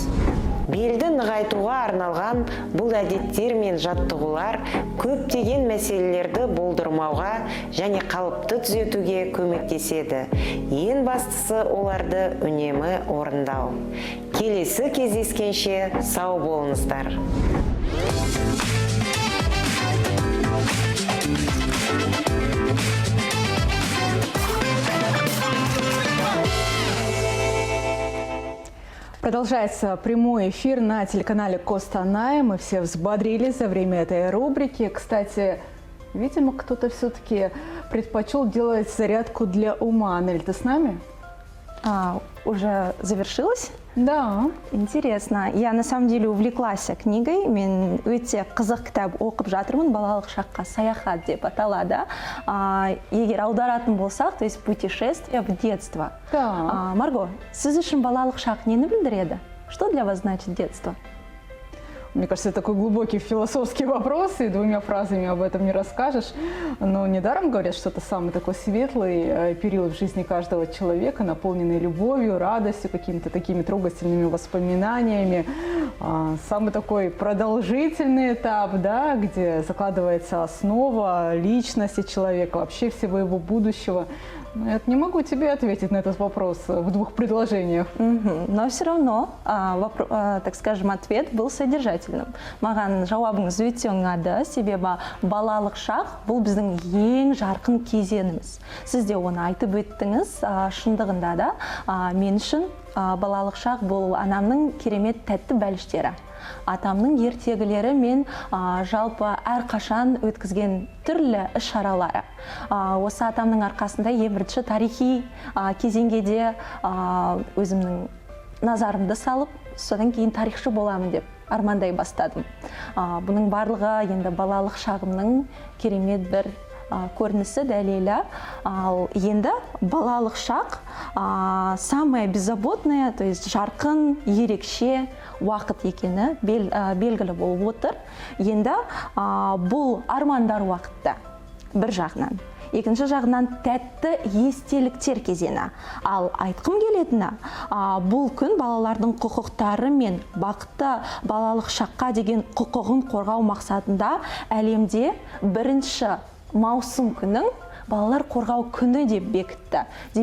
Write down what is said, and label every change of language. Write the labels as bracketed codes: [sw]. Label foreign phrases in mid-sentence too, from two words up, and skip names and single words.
[kk] Белді нығайтуға арналған бұл әдеттер мен жаттығулар көптеген мәселелерді болдырмауға және қалыпты түзетуге көмектеседі. Ең бастысы оларды үнемі орындау. Келесі кездескенше сау болыңыздар. [ru] Продолжается прямой эфир на телеканале Костанай. Мы все взбодрились за время этой рубрики. Кстати, видимо, кто-то все-таки предпочел делать зарядку для ума. Анель, ты с нами? Уже завершилось? Да. Интересно. Я на самом деле увлеклась книгой. [kk] Мен өте қызық кітап оқып жатырмын. Балалық шаққа саяхат деп аталады. Егер аударатын болсақ, [ru] то есть путешествие в детство. Да. [kk] Марго, сіз үшін балалық шақ нені білдіреді? [ru] Что для вас значит детство? Мне кажется, это такой глубокий философский вопрос, и двумя фразами об этом не расскажешь. Но недаром говорят, что это самый такой светлый период в жизни каждого человека, наполненный любовью, радостью, какими-то такими трогательными воспоминаниями. Самый такой продолжительный этап, да, где закладывается основа личности человека, вообще всего его будущего. Я не могу тебе ответить на этот вопрос в двух предложениях. Но все равно, так скажем, ответ был содержательным. [kk] Маған жауабыңыз өте оңады, себебі балалық шақ бұл біздің ең жарқын кезеңіміз. Сіз де оны айтып өттіңіз, шындығында да мен үшін балалық шақ бұл анамның керемет тәтті бәліштері. Атамның ертегілері мен жалпы әрқашан өткізген түрлі іс-шаралары. Осы атамның арқасында ең бірінші тарихи кезеңге де өзімнің назарымды салып, содан кейін тарихшы боламын деп армандай бастадым. Бұның барлығы енді балалық шағымның керемет бір көрінісі, дәлелі. Ал енді балалық шақ [ru] самое беззаботное, то есть [kk] жарқын, ерекше уақыт екені белгілі болып отыр. Енді бұл армандар уақытта бір жағынан. Екінші жағынан тәтті естеліктер кезеңі. Ал айтқым келетіні, бұл күн балалардың құқықтары мен бақытты балалық шаққа деген құқығын қорғау мақсатында әлемде бірінші маусым күнің балалар қорғау күні деп бекітті.